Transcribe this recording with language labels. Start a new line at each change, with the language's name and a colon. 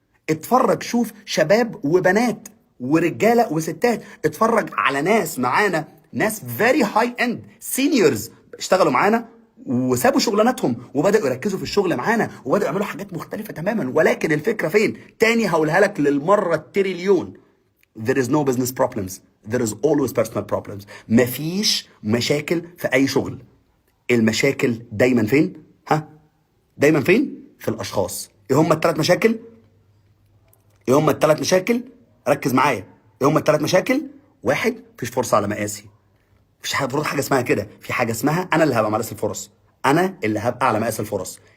Arabic: اتفرج، شوف شباب وبنات ورجالة وستات. اتفرج على ناس معانا، ناس
English: very high and seniors
Arabic: اشتغلوا معانا وسابوا شغلاناتهم وبدأوا يركزوا في الشغل معانا وبدأوا يعملوا حاجات مختلفة تماما. ولكن الفكرة فين؟ تاني هقولها لك للمرة التريليون.
English: There is no business problems. There is always personal problems.
Arabic: مفيش مشاكل في أي شغل. المشاكل دايما فين؟ ها؟ دايما فين؟ في الأشخاص. إيه هم ال3 مشاكل؟ إيه هم ال3 مشاكل؟ ركز معايا. إيه هم ال3 مشاكل؟ 1، مفيش فرصة على مقاسي. مفيش حاجة اسمها كده. في حاجة اسمها أنا اللي هبقى مقاس الفرص. أنا اللي هبقى على مقاس الفرص.